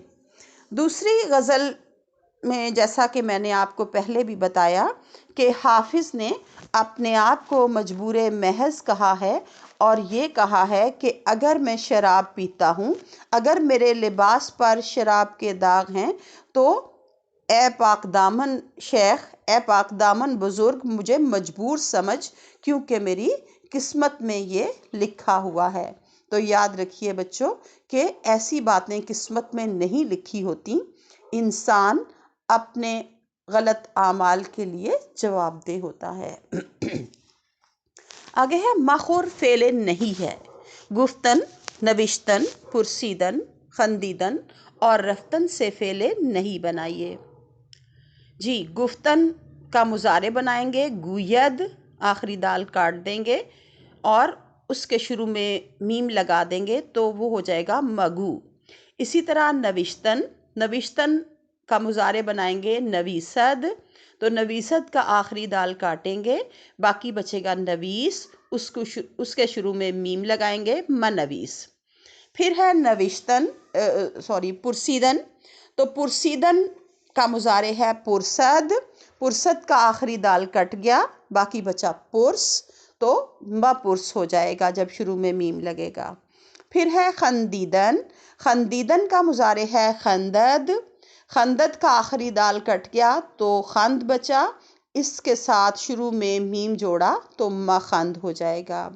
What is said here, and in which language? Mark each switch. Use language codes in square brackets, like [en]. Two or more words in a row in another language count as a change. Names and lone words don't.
[ur] دوسری غزل میں جیسا کہ میں نے آپ کو پہلے بھی بتایا کہ حافظ نے اپنے آپ کو مجبور محض کہا ہے اور یہ کہا ہے کہ اگر میں شراب پیتا ہوں، اگر میرے لباس پر شراب کے داغ ہیں، تو اے پاک دامن شیخ، اے پاک دامن بزرگ، مجھے مجبور سمجھ، کیونکہ میری قسمت میں یہ لکھا ہوا ہے۔ تو یاد رکھیے بچوں کہ ایسی باتیں قسمت میں نہیں لکھی ہوتی، انسان اپنے غلط اعمال کے لیے جواب دہ ہوتا ہے۔ آگے ہے، مخور فعل نہیں ہے۔ گفتن، نوشتن، پرسیدن، خندیدن اور رفتن سے فعل نہیں بنائیے۔ جی گفتن کا مضارع بنائیں گے، گوید، آخری دال کاٹ دیں گے اور اس کے شروع میں میم لگا دیں گے تو وہ ہو جائے گا مگو۔ اسی طرح نوشتن، نوشتن کا مضارع بنائیں گے نویسد، تو نویسد کا آخری دال کاٹیں گے، باقی بچے گا نویس، اس کے شروع میں میم لگائیں گے منویس۔ پھر ہے نوشتن پرسیدن، تو پرسیدن کا مضارع ہے پرسد، پرسد کا آخری دال کٹ گیا، باقی بچا پرس، تو پرس ہو جائے گا جب شروع میں میم لگے گا۔ پھر ہے خندیدن، خندیدن کا مضارع ہے خندد، خندد کا آخری دال کٹ گیا تو خند بچا، اس کے ساتھ شروع میں میم جوڑا تو مخند ہو جائے گا۔